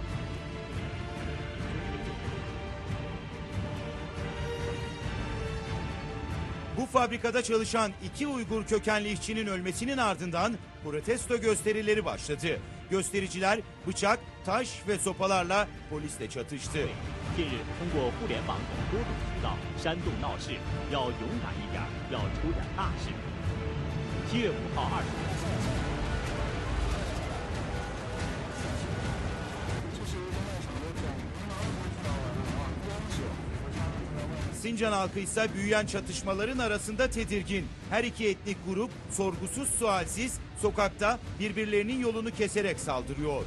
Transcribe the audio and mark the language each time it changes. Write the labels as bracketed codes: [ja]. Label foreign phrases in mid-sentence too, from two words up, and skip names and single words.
[tr] Bu fabrikada çalışan 2 Uygur kökenli işçinin ölmesinin ardından protesto gösterileri başladı. Göstericiler bıçak, taş ve sopalarla polisle çatıştı. [zh] 近日，通过互联网等多种渠道煽动闹事，要勇敢一点，要出点大事。7月5号20日。 [tr] Sincan halkı ise büyüyen çatışmaların arasında tedirgin. Her iki etnik grup sorgusuz sualsiz sokakta birbirlerinin yolunu keserek saldırıyor.